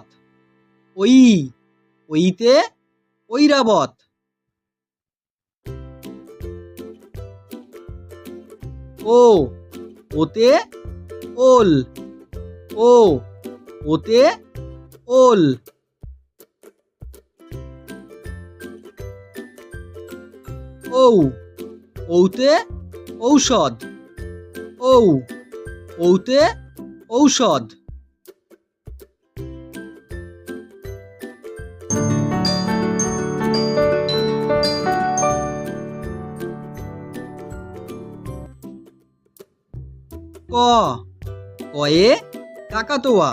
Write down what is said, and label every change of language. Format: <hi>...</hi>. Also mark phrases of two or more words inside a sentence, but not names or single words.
<bn>ওই ওইতে ঐরাবত। ও ওতে ওল। ও ওতে ওল। ঔ ঔতে ঔষধ। ঔ ঔতে ঔষধ। ক কয়ে কাকাতুয়া।</bn>